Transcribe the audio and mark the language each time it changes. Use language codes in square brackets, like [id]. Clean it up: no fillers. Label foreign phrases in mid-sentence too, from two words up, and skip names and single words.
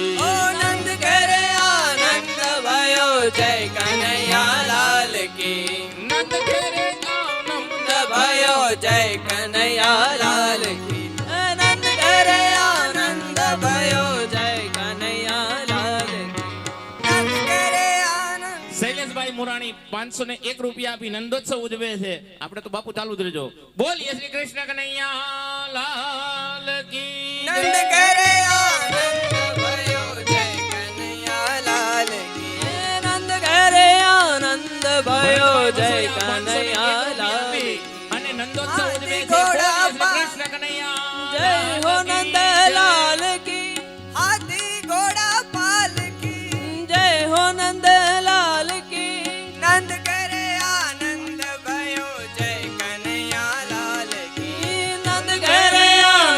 [hi] ओ नंद करे आनंद भयो जय कन्हैया लाल की नंद घरे आनंद आनंद भयो जय कन्हैया लाल की नंद घरे आनंद भयो जय कन्हैया लाल की नंद करे आनंद [gu] શૈલેષભાઈ મુરાણી 501 રૂપિયા આપી નંદોત્સવ ઉજવે છે આપણે તો બાપુ ચાલુ જ રહેજો બોલીએ [hi] श्री कृष्ण कनैया लाल की नंद करे आनंद भयो जय कन्हैया लाल की नंद घरे आनंद भयो जय कन्हैया लाल की [gu] અને નંદોત્સવ ઉજવે છે ઘોડા બોલીએ શ્રી કૃષ્ણ કનૈયા [hi] जय हो नंद लाल की हाथी घोड़ा पालकी जय हो नंद लाल की नंद करे आनंद भयो जय कन्हैया लाल की नंद घरे